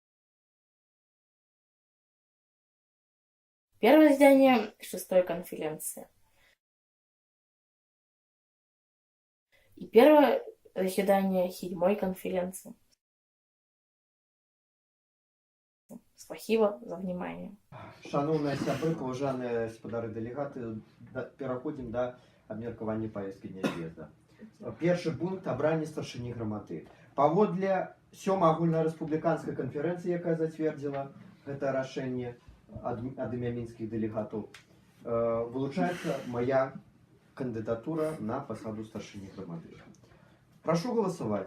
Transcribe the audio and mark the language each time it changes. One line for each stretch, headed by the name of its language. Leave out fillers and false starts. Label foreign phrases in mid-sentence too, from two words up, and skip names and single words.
Russian: Первое заседание 6-й конференции. И первое заседание 7-й конференции. Спасибо за внимание.
Belarusian: Шановные сябры, поважаныя спадары дэлегаты, пераходзім да абмеркавання павесткі дня з'езда. Першы пункт абранне старшыні грамады. Паводле 7-й агульнарэспубліканскай канферэнцыі, якая зацвердзіла гэта рашэнне ад імя мінскіх дэлегатаў, вылучаецца
Russian: моя кандидатура
Belarusian: на посаду старшыні грамады.
Russian: Прошу голосовать.